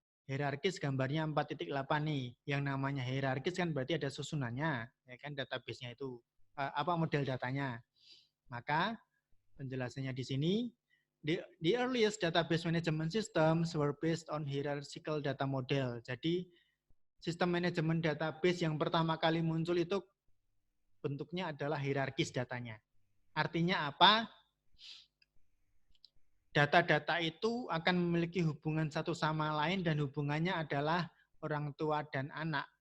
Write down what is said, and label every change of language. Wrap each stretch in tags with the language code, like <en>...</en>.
<id>Hierarkis gambarnya 4.8 nih. Yang namanya hierarkis kan berarti ada susunannya, ya kan, database-nya itu apa model datanya. Maka penjelasannya di sini,</id> <en>the earliest database management systems were based on hierarchical data model.</en> <id>Jadi sistem manajemen database yang pertama kali muncul itu bentuknya adalah hierarkis datanya. Artinya apa? Data-data itu akan memiliki hubungan satu sama lain dan hubungannya adalah orang tua dan anak.</id>